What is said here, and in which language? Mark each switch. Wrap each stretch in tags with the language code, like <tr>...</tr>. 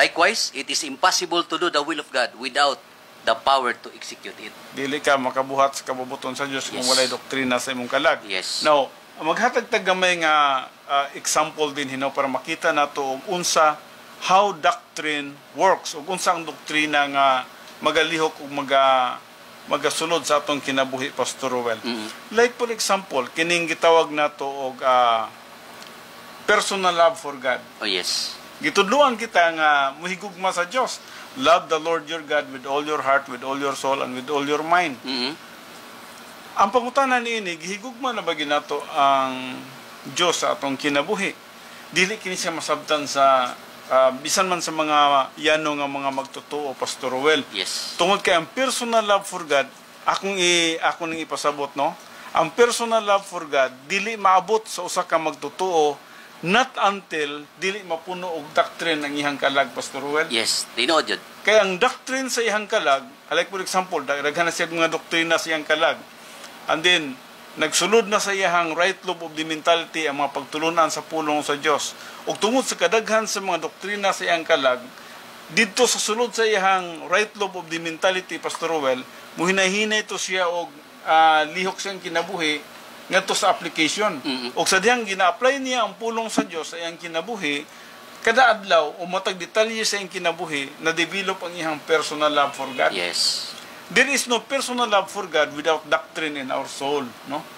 <en>Likewise, it is impossible to do the will of God without the power to execute it.</en> <ceb>Dili ka makabuhat sa kabubuton sa Dios kung walay doktrina sa imong kalag.</ceb> <en>Yes.</en> <ceb>Now, maghatag tag gamay nga example din hinaw para makita nato og unsa</ceb> <en>how doctrine works</en> <ceb>ug unsa ang doktrina nga magalihok ug magasulod sa atong kinabuhi Pastor Roel.</ceb> <en>Like for example,</en> <ceb>kining gitawag nato og</ceb> <en>personal love for God. Oh yes.</en> <ceb>Gitudluan kita nga muhigugma sa Dios.</ceb> <en>Love the Lord your God with all your heart, with all your soul, and with all your mind.</en> <ceb>Ang pangutanan niini, gihigugma na ba ginato ang Dios sa atong kinabuhi? Dili kini siya masabtan sa bisan man sa mga yano nga mga magtotoo, Pastor Roel.</ceb> <en>Yes.</en> <ceb>Tungod kay ang</ceb> <en>personal love for God,</en> <ceb>ako ning ipasabot, no? Ang</ceb> <en>personal love for God</en> <ceb>dili maabot sa usa ka magtotoo</ceb> <en>not until</en> <ceb>dili mapuno og doctrine ang ihang kalag, Pastor Roel. Yes, tinuod jud. Kaya ang doctrine sa ihang kalag,</ceb> <en>like for example,</en> <ceb>daghan na siya mga doktrina sa ihang kalag.</ceb> <en>And then</en> <ceb>nagsulod na sa iyang</ceb> <en>right lobe of the mentality</en> <ceb>ang mga pagtulunan sa pulong sa Dios. Ug tungod sa kadaghan sa mga doktrina sa iyang kalag, didto sa sulod sa iyang</ceb> <en>right lobe of the mentality,</en> <ceb>Pastor Roel, muhinahinay to siya og lihok siyang kinabuhi ngadto sa application. Og sa dihang gina-apply niya ang pulong sa Dios sa iyang kinabuhi, kada adlaw o matag detalye sa iyang kinabuhi na develop ang iyang</ceb> <en>personal love for God. Yes. There is no personal love for God without doctrine in our soul, no?</en>